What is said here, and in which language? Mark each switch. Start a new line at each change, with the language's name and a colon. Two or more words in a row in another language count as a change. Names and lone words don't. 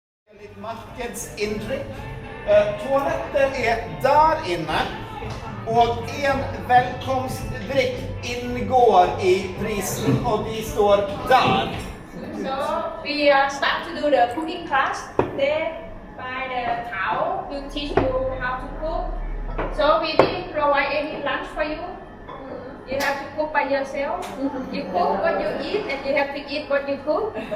Norwegian: Litt markedsinntrykk. Toalettet er der inne, og en velkomstdrikk inngår i prisen, og de står der.
English: So we start to do the cooking class. There by the Thao will teach you how to cook. So we didn't provide any lunch for you. You have to cook by yourself. You cook what you eat, and you have to eat what you cook.